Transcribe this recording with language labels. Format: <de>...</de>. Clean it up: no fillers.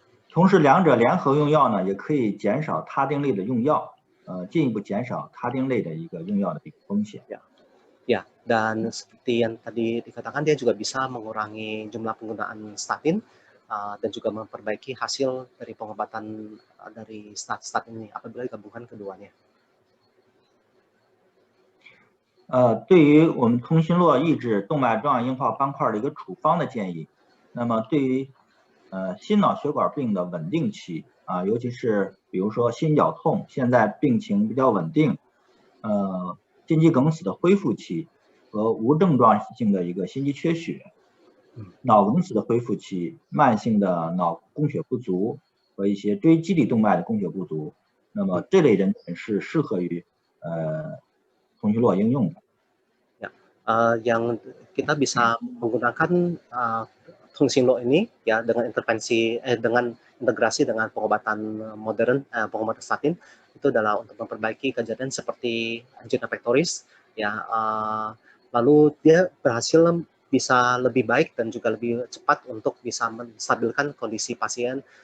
<zh>同时，两者联合用药呢，也可以减少他汀类的用药，进一步减少他汀类的一个用药的一个风险。</zh> <id>Ya, dan seperti yang tadi dikatakan, dia juga bisa mengurangi jumlah penggunaan statin dan juga memperbaiki hasil dari pengobatan dari statin ini apabila digabungkan keduanya.</id> <zh>对于我们通讯录抑制动脉粥样硬化斑块的一个处方的建议，那么对于心脑血管病的稳定期尤其是比如说心绞痛，现在病情比较稳定，心肌梗死的恢复期和无症状性的一个心肌缺血，脑梗死的恢复期，慢性的脑供血不足和一些椎基底动脉的供血不足，那么这类人群是适合于通讯录应用的。</zh> <id>Yang kita bisa menggunakan Hongxinlo ini ya dengan integrasi dengan pengobatan modern, pengobatan statin, itu adalah untuk memperbaiki kejadian seperti angina pectoris ya, lalu dia berhasil bisa lebih baik dan juga lebih cepat untuk bisa menstabilkan kondisi pasien.</id>